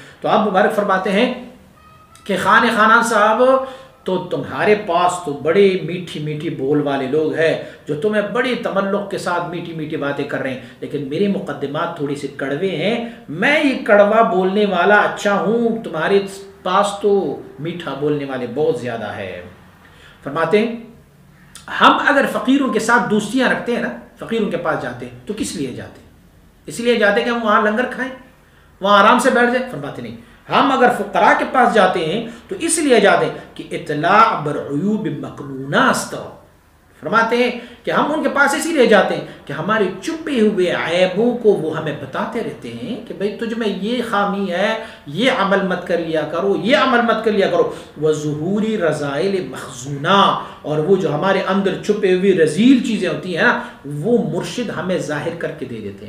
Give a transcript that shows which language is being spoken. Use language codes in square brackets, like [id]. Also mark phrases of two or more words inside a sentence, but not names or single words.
[ur] تو آپ مبارک فرماتے ہیں کہ خانان صاحب تو تمہارے پاس تو بڑے میٹھی میٹھی بول والے لوگ ہیں جو تمہیں بڑی تملق کے ساتھ میٹھی میٹھی باتیں کر رہے ہیں، لیکن میرے مقدمات تھوڑی سی کڑوے ہیں، میں یہ کڑوا بولنے والا اچھا ہوں، تمہارے پاس تو میٹھا بولنے والے بہت زیادہ ہے۔ فرماتے ہیں ہم اگر فقیروں کے ساتھ دوستیاں رکھتے ہیں نا، فقیروں کے پاس جاتے ہیں تو کس لیے جاتے ہیں؟ اس لیے جاتے ہیں کہ ہم وہاں لنگر کھائیں، وہاں آرام سے بیٹھ جائیں؟ فرماتے نہیں، ہم اگر فقراء کے پاس جاتے ہیں تو اس لیے جاتے ہیں کہ [fa] اطلاع برعیوب مکنونہ است، [ur] فرماتے ہیں کہ ہم ان کے پاس اسی لیے جاتے ہیں کہ ہمارے چھپے ہوئے عیبوں کو وہ ہمیں بتاتے رہتے ہیں کہ بھئی تجھ میں یہ خامی ہے، یہ عمل مت کر لیا کرو، یہ عمل مت کر لیا کرو، [fa] وظہوری رذائل مخزونہ، [ur] اور وہ جو ہمارے اندر چھپے ہوئے رذیل چیزیں ہوتی ہیں نا وہ مرشد ہمیں ظاہر کر کے دے دیتے ہیں۔